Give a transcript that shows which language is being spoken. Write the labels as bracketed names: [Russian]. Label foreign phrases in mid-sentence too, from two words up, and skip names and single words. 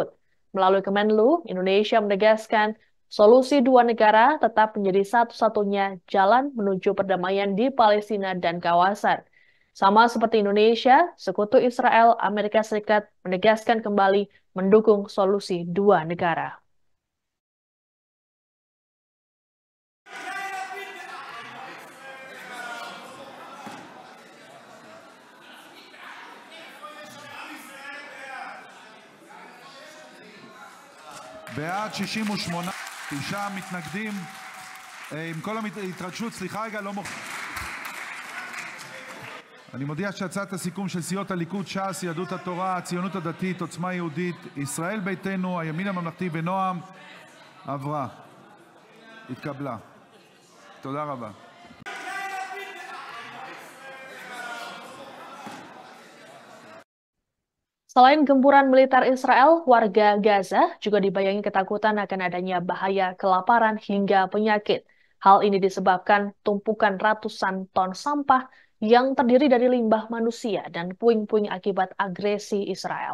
[Indonesian] Melalui Kemenlu, Indonesia menegaskan solusi dua negara tetap menjadi satu-satunya jalan menuju perdamaian di Palestina dan kawasan. Sama seperti Indonesia, Sekutu Israel Amerika Serikat menegaskan kembali mendukung solusi dua negara. [Hebrew] בעד 68, 9 מתנגדים. עם כל ההתרגשות, סליחה רגע, אני מודיע שהצעת הסיכום של סיעות הליכוד, ש"ס, יהדות התורה, הציונות הדתית, עוצמה יהודית, ישראל ביתנו, הימין הממלכתי ונועם עברה. התקבלה. תודה רבה. [Indonesian] Selain gempuran militer Israel, warga Gaza juga dibayangi ketakutan akan adanya bahaya kelaparan hingga penyakit. Hal ini disebabkan tumpukan ratusan ton sampah yang terdiri dari limbah manusia dan puing-puing akibat agresi Israel.